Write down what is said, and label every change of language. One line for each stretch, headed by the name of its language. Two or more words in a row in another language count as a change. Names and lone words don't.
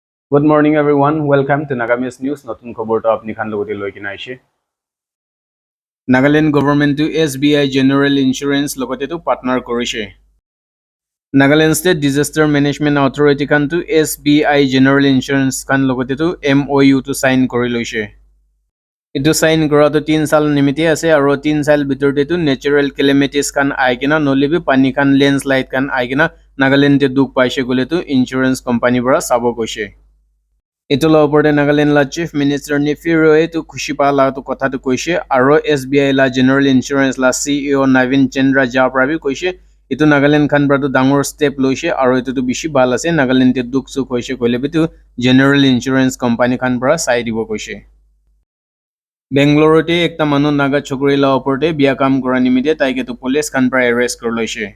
English: Good morning, everyone. Welcome to Nagamis News.
Naga Pidgin: Notun khobor to apni khan logoti loi kina aise. Nagaland government to SBI General Insurance logote to partner korise. Nagaland State Disaster Management Authority khan to SBI General Insurance khan logote to MOU to sign kori loise. Itu sign kora to 3 sal nimite ase aro 3 sal bitor te to
English: natural calamities
Naga Pidgin: khan aikina nolibi pani khan landslide khan aikina Nagaland te duk paise gole to
English: insurance company
Naga Pidgin: bara sabo koise. Ito la opor Nagaland la Chief Minister ni Firoe to Kushipa la to kotha to koise aro SBI la General Insurance la CEO Navin Chandra Japrabi koise ito Nagaland khan bra to dangor step loise aro ito to bishi bal ase Nagaland te duk su koise koile bitu General Insurance Company khan bra sai dibo koise Bangalore te ekta manu naga chokri la opor te biya kam kora nimite taike to police khan bra arrest kor loise